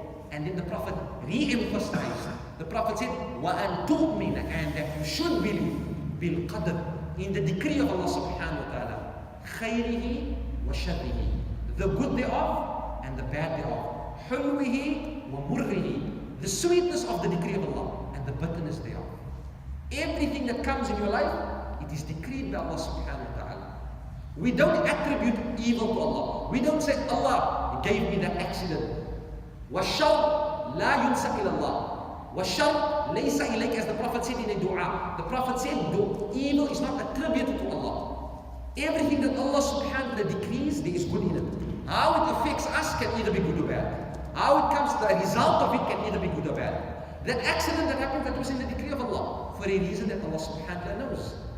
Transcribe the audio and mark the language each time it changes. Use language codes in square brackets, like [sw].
[en] And then the Prophet re-emphasized. The Prophet said, [ar] وَأَن تُؤْمِنَ, [en] and that you should believe bil-qadr, in the decree of Allah subhanahu wa ta'ala, [ar] khayrihi wa sharrihi, [en] the good thereof and the bad thereof, [ar] hulwihi wa murrihi, [en] the sweetness of the decree of Allah and the bitterness thereof. Everything that comes in your life, it is decreed by Allah subhanahu wa ta'ala. We don't attribute evil to Allah. We don't say, Allah gave me that accident. [ar] وَالشَّرْ لَا يُنْسَبْ إِلَى اللَّهِ وَالشَّرْ لَيْسَ إِلَيْكَ, [en] as the Prophet said in a dua. The Prophet said, evil is not attributed to Allah. Everything that Allah subhanahu wa ta'ala decrees, there is good in it. How it affects us can either be good or bad. How it comes, the result of it can either be good or bad. That accident that happened, that was in the decree of Allah, for a reason that Allah subhanahu wa ta'ala knows.